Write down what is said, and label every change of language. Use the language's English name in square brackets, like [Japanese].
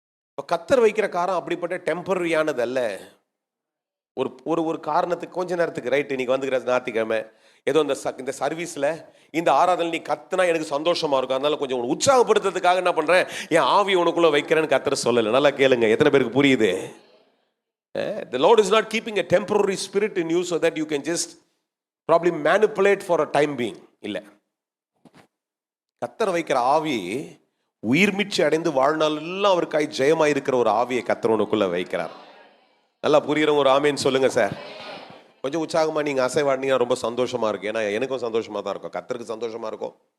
[Tamil] இப்போ கர்த்தர் வைக்கிற காரம் அப்படிப்பட்ட டெம்பரரியானது அல்ல. ஒரு ஒரு காரணத்துக்கு கொஞ்ச நேரத்துக்கு. ரைட்டு, இன்னைக்கு வந்துக்கிற ஞாயிற்றுக்கிழமை ஏதோ இந்த சர்வீஸில் இந்த ஆராதனை நீ கத்துனா எனக்கு சந்தோஷமா இருக்கும், அதனால கொஞ்சம் உற்சாகப்படுத்துறதுக்காக என்ன பண்ணுறேன், என் ஆவி உனக்குள்ளே வைக்கிறேன்னு கர்த்தர் சொல்லலை. நல்லா கேளுங்க, எத்தனை பேருக்கு புரியுது? [English] The Lord is not keeping a temporary spirit in you so that you can just probably manipulate for a time being. [Tamil] இல்லை, கர்த்தர் வைக்கிற ஆவி உயிர்மிச்சு அடைந்து வாழ்நாள் எல்லாம் அவருக்காய் ஜெயமாய் இருக்கிற ஒரு ஆவியை கர்த்தர் உனக்குள்ள வைக்கிறார். நல்லா புரியுறவங்க ஒரு ஆமேன்னு சொல்லுங்க சார். கொஞ்சம் உற்சாகமா நீங்க அசைவாடினீங்கன்னா ரொம்ப சந்தோஷமா இருக்கு. ஏன்னா எனக்கும் சந்தோஷமா தான் இருக்கும், கர்த்தருக்கு சந்தோஷமா இருக்கும்.